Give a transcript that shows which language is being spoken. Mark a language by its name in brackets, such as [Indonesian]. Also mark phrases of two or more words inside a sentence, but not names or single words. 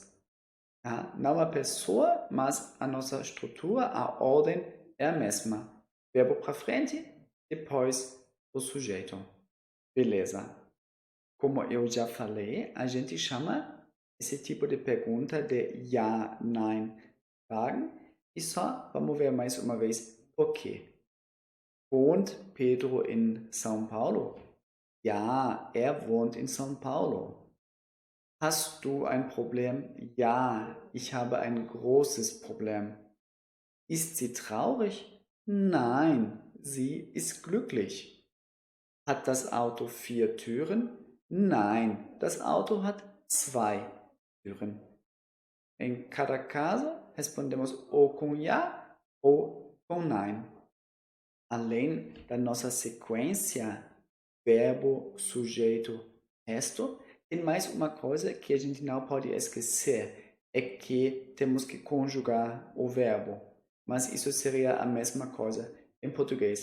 [Portuguese] Tá? Não a pessoa, mas a nossa estrutura, a ordem é a mesma. Verbo para frente, depois o sujeito. Beleza. Como eu já falei, a gente chama esse tipo de pergunta de [German] ja, nein, Fragen. [Portuguese] E só vamos ver mais uma vez por quê. [German] Wohnt Pedro in São Paulo? Ja, wohnt in São Paulo. Hast du ein Problem? Ja, ich habe ein großes Problem. Ist sie traurig? Nein, sie ist glücklich. Hat das Auto 4 Türen? Nein, das Auto hat 2 Türen. [Portuguese] Em cada caso, respondemos ou com ja ou com nein. Além da nossa sequência verbo, sujeito, resto, tem mais uma coisa que a gente não pode esquecer, é que temos que conjugar o verbo, mas isso seria a mesma coisa em português.